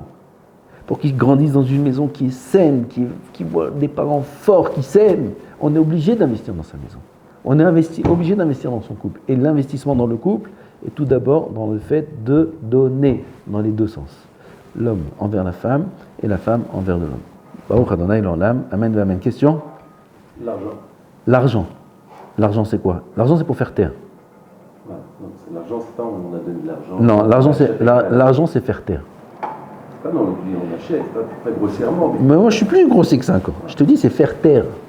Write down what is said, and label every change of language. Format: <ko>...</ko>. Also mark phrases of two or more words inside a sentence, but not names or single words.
<fr>Pour qu'ils grandissent dans une maison qui est saine, qui voit des parents forts qui s'aiment. On est obligé d'investir dans sa maison. On est obligé d'investir dans son couple. Et l'investissement dans le couple est tout d'abord dans le fait de donner, dans les deux sens. L'homme envers la femme et la femme envers l'homme.</fr> <he>ברוך ה' לעולם אמן ואמן.</he> <fr>Question? L'argent. L'argent, c'est quoi? L'argent, c'est pour faire taire. Ouais, non, l'argent, c'est pas on a donné de l'argent. Non, l'argent, c'est faire taire. Ah non, on achète, pas grossièrement. Mais moi, je suis plus grossier que ça encore. Je te dis, c'est faire taire.</fr>